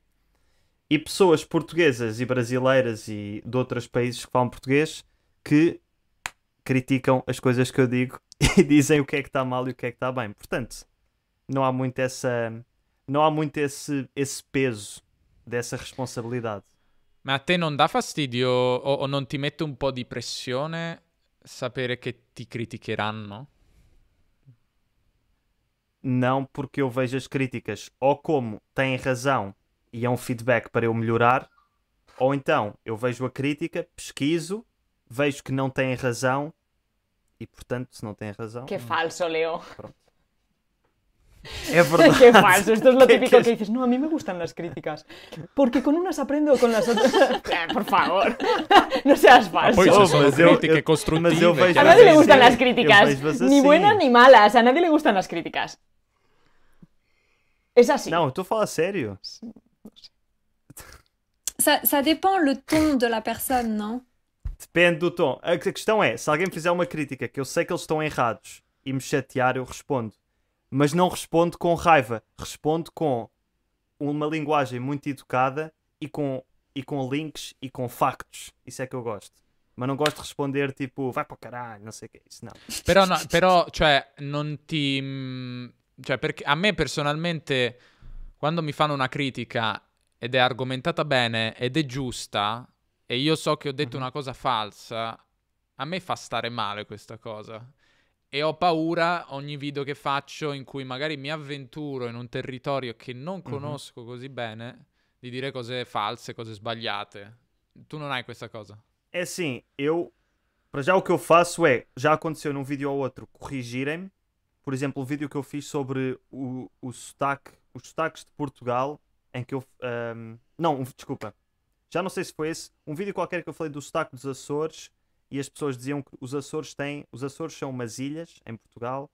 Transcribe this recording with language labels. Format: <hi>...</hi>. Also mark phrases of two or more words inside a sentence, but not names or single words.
<pt>E pessoas portuguesas e brasileiras e de outros países que falam português que criticam as coisas que eu digo e dizem o que é que está mal e o que é que está bem. Portanto, não há muito esse peso dessa responsabilidade.</pt> <it>Ma a te non dà fastidio o non ti mette un po' di pressione sapere che ti criticheranno?</it> <pt>Não, porque eu vejo as críticas ou como têm razão e é um feedback para eu melhorar, ou então eu vejo a crítica, pesquiso, vejo que não têm razão e, portanto, se não têm razão...</pt> <es>Qué falso, Leo.</es> <pt>Pronto. É verdade.</pt> <es>Qué falso. Esto es lo ¿Qué- típico qué- que dices, no, a mí me gustan las críticas. Porque con unas aprendo, con las otras... Por favor. No seas falso.</es> <it>Poi Oh, ci sono</it> <pt>mas eu-</pt> <it>critiche</it> <pt>eu-</pt> <it>costruttive.</it> <pt>mas eu vejo</pt> <es>A Pero nadie le sí, gustan sí, las yo críticas.</es> <pt>vejo</pt> <es>Ni así. buenas ni malas. A nadie le gustan las críticas. Es así.</es> <pt>Não, eu estou a falar sério.</pt> <fr>Ça dépend le ton de la personne, non?</fr> <pt>Depende do tom. A questão é, se alguém me fizer uma crítica que eu sei que eles estão errados e me chatear, eu respondo. Mas não respondo com raiva. Respondo com uma linguagem muito educada e com links e com factos. Isso é que eu gosto. Mas não gosto de responder tipo, vai para o caralho, não sei o que é isso. Não.</pt> <it>Però, no, però, cioè, non ti... Cioè, perché a me personalmente, quando mi fanno una critica ed è argomentata bene ed è giusta, e io so che ho detto una cosa falsa, a me fa stare male questa cosa. E ho paura ogni video che faccio in cui magari mi avventuro in un territorio che non conosco così bene, di dire cose false, cose sbagliate. Tu non hai questa cosa?</it> <pt>É assim, para já o que eu faço é, já aconteceu num vídeo ou outro, corrigirem-me. Por exemplo, o vídeo que eu fiz sobre os sotaques de Portugal, em que eu... não, desculpa. Já não sei se foi esse. Um vídeo qualquer que eu falei do sotaque dos Açores e as pessoas diziam que os Açores são umas ilhas em Portugal.</pt>